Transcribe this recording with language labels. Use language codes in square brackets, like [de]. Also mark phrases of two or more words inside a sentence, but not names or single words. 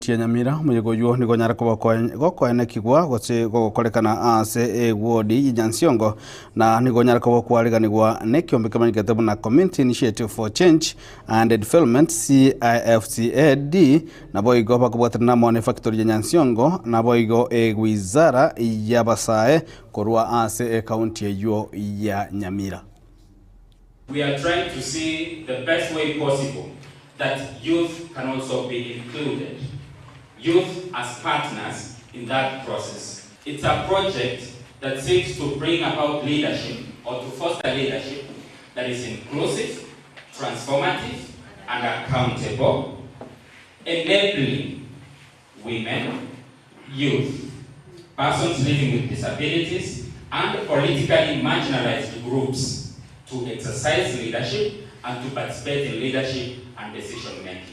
[guz] Nyamira muyigoyo nigo nyara gokoene kigwa gose gokorekana ase ward Nyansiongo na nigo nyara kwariganirwa ne kiombe kamani Getembe na Community Initiative for Change and Development CIFCAD na boigo bakubwatana na mone factory ya Nyansiongo na boigo wizara yabasae korwa ase county eyo ya Nyamira. [en] We are trying to see the best way possible that youth can also be included. Youth as partners in that process. It's a project that seeks to bring about leadership or to foster leadership that is inclusive, transformative, and accountable, enabling women, youth, persons living with disabilities, and politically marginalized groups to exercise leadership and to participate in leadership and decision making.